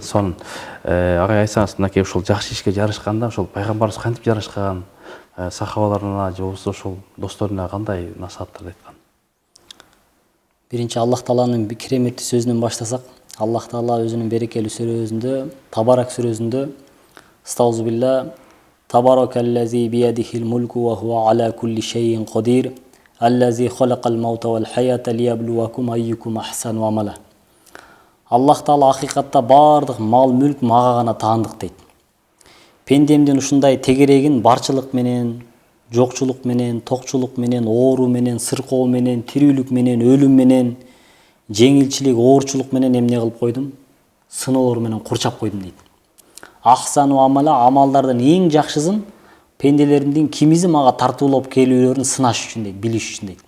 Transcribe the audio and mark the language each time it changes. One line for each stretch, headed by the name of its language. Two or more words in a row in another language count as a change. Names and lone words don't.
Kyrgyz: Сонун агай айтсаңыз, мынакей ушул жакшы ишке жарышканда ошол пайгамбарыбыз кантип жарышкан, сахабаларына же болбосо ошол досторуна кандай насааттарды айткан? Биринчи Аллах Тааланын кереметти сөзүнөн баштасак, Аллах Таала өзүнүн берекелүү сүрөсүндө, Табарак сүрөсүндө
Arabic: أستعيذ بالله تبارك الذي بيده الملك وهو على كل شيء قدير الذي خلق الموت والحياة ليبلوكم أيكم أحسن عملا.
Kyrgyz: Аллах Таала акыйкатта бардык мал мүлк мага гана таандык дейт. Пендемдин ушундай тегерегин барчылык менен, жокчулук менен, токчулук менен, оору менен, сыркоо менен, тирүүлүк менен, өлүм менен, жеңилчилик, оорчулук менен эмне кылып койдум? Сыноолор менен курчап койдум дейт.
Arabic: أحسن عملا,
Kyrgyz: амалдардын эң жакшысын пенделердин кимизи мага тартуулап келүүлөрүн сынаш үчүн дейт, билиш үчүн дейт.